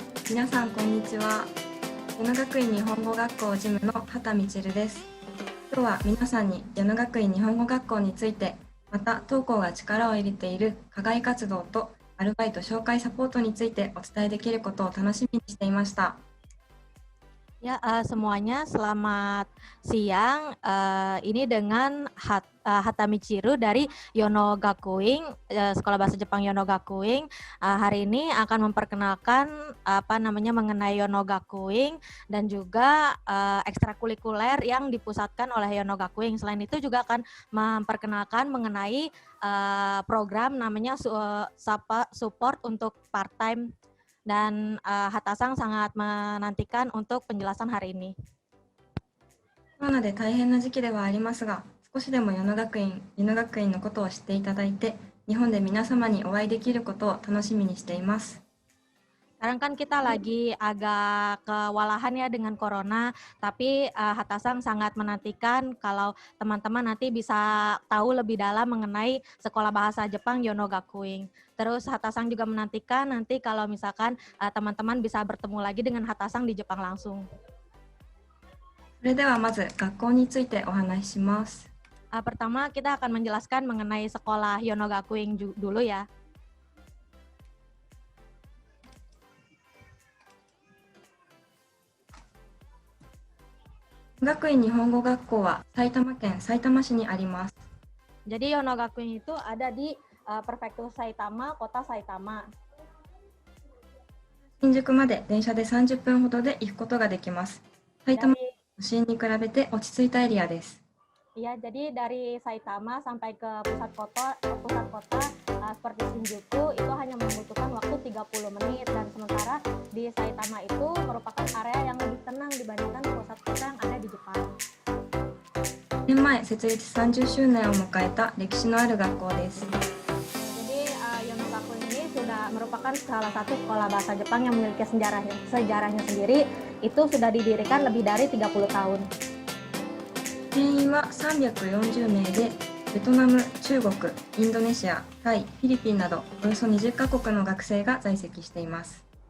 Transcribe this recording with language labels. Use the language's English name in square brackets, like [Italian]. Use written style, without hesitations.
[Japanese] 皆さんこんにちは。矢野学院日本語学校事務の畑みちるです。今日は皆さんに矢野学院日本語学校について、また当校が力を入れている課外活動とアルバイト紹介サポートについてお伝えできることを楽しみにしていました。 [Indonesian] Ya, semuanya selamat siang. Ini dengan Hatamichiru dari Yonogakuin, Sekolah Bahasa Jepang Yonogakuin. Hari ini akan memperkenalkan mengenai Yonogakuin dan juga ekstrakurikuler yang dipusatkan oleh Yonogakuin. Selain itu juga akan memperkenalkan mengenai program namanya support untuk part-time. Dan Hatasang sangat menantikan untuk penjelasan hari ini. [Japanese] コロナで大変な時期ではありますが、少しでも矢野学院のことを知っていただいて、日本で皆様にお会いできることを楽しみにしています。 [Indonesian] Sekarang kan kita lagi agak kewalahan ya dengan corona, tapi Hatasang sangat menantikan kalau teman-teman nanti bisa tahu lebih dalam mengenai Sekolah Bahasa Jepang Yonogakuin. Terus Hatasang juga menantikan nanti kalau misalkan teman-teman bisa bertemu lagi dengan Hatasang di Jepang langsung. [Japanese] それではまず学校についてお話しします。 [Indonesian] Pertama kita akan menjelaskan mengenai sekolah Yonogakuin dulu ya. [Japanese] 学院日本語学校は埼玉県さいたま市にあります。 [Indonesian] Jadi Yonogakuin itu ada di Prefektur Saitama, Kota Saitama. [Japanese] 新宿まで電車で30分ほどで行くことができます。埼玉県都心に比べて落ち着いたエリアです。 [Indonesian] Iya, jadi dari Saitama sampai ke pusat kota seperti Shinjuku itu hanya membutuhkan waktu 30 menit dan sementara di Saitama itu merupakan area yang lebih tenang dibandingkan pusat kota yang ada di Jepang. [Japanese] 年前設立30周年を迎えた歴史のある学校です。 [Indonesian] Jadi Yonogakuin ini sudah merupakan salah satu sekolah bahasa Jepang yang memiliki sejarahnya sendiri. Itu sudah didirikan lebih dari 30 tahun. [Japanese] 定員は340名で、ベトナム、中国、インドネシア、タイ、フィリピンなどおよそ20カ国の学生が在籍しています。